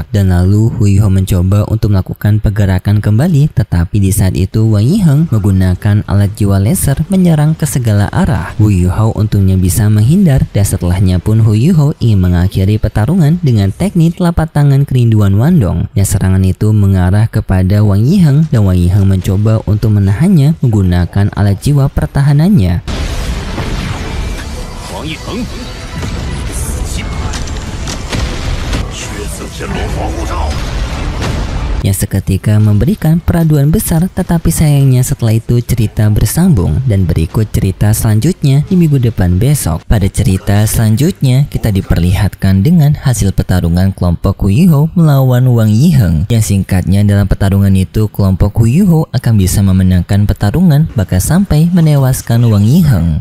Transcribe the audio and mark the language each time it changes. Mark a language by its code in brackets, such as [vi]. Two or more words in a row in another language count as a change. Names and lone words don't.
[id] Dan lalu Hu Yuhou mencoba untuk melakukan pergerakan kembali, tetapi di saat itu Wan Yiheng menggunakan alat jiwa laser menyerang ke segala arah. Hu Yuhou untungnya bisa menghindar. Dan setelahnya pun Hu Yuhou ingin mengakhiri pertarungan dengan teknik telapak tangan kerinduan Wan Dong. Yang serangan itu mengarah kepada Wan Yiheng, dan Wan Yiheng mencoba untuk menahannya menggunakan alat jiwa pertahanannya. [zh] 王一恒，死心派，血色天罗防护罩。 [id] yang seketika memberikan peraduan besar, tetapi sayangnya setelah itu cerita bersambung dan berikut cerita selanjutnya di minggu depan besok. Pada cerita selanjutnya kita diperlihatkan dengan hasil pertarungan kelompok Hu Yuhou melawan Wan Yiheng, yang singkatnya dalam pertarungan itu kelompok Hu Yuhou akan bisa memenangkan pertarungan bahkan sampai menewaskan Wan Yiheng.